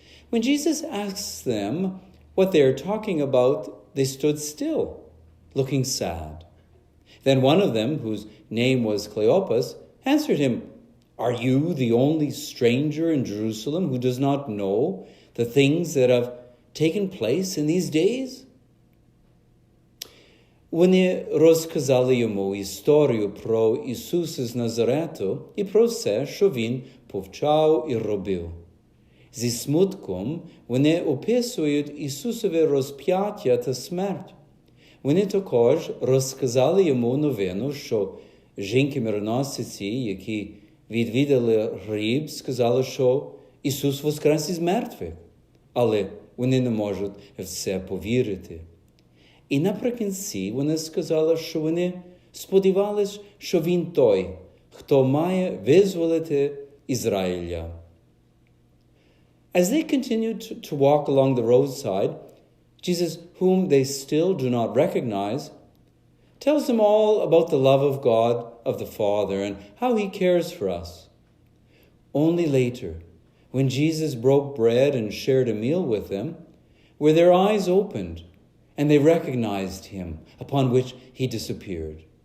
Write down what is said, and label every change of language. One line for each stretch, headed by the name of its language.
English: When Jesus asks them what they are talking about, they stood still, looking sad. Then one of them, whose name was Cleopas, answered him, "Are you the only stranger in Jerusalem who does not know the things that have taken place in these days?"
Ukrainian: Вони розказали йому історію про Ісуса з Назарету і про все, що Він повчав і робив. Зі смутком вони описують Ісусове розп'яття та смерть. Вони також розказали йому новину, що жінки-мироносиці, які відвідали гріб, сказали, що Ісус воскрес із мертвих, але вони не можуть в це повірити. І наприкінці вони сказали, що вони сподівались, що він той, хто має визволити Ізраїля.
English: As they continued to walk along the roadside, Jesus, whom they still do not recognize, tells them all about the love of God, of the Father, and how he cares for us. Only later, when Jesus broke bread and shared a meal with them, were their eyes opened, and they recognized him, upon which he disappeared.